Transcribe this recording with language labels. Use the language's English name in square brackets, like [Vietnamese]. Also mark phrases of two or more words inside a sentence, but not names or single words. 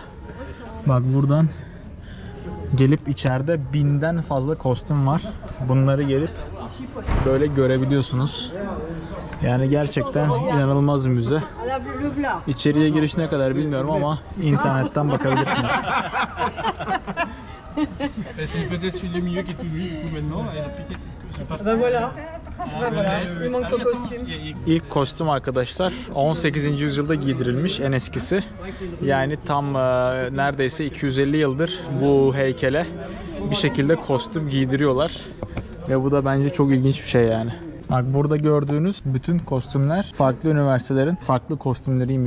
[Turkish] Bak buradan gelip içeride 1000'den fazla kostüm var. Bunları gelip böyle görebiliyorsunuz. Yani gerçekten inanılmaz bir müze. İçeriye giriş ne kadar bilmiyorum ama internetten bakabilirsiniz. [French] C'est peut-être celui du milieu qui est tout nu, du coup maintenant, elle a piqué cette Ben voilà. Ben voilà. Il manque son costume. [Turkish] İlk kostüm arkadaşlar 18. yüzyılda giydirilmiş, en eskisi. Yani tam neredeyse 250 yıldır bu heykele bir şekilde kostüm giydiriyorlar. Ve bu da bence çok ilginç bir şey yani. Bak burada gördüğünüz bütün kostümler farklı üniversitelerin farklı kostümleriymiş.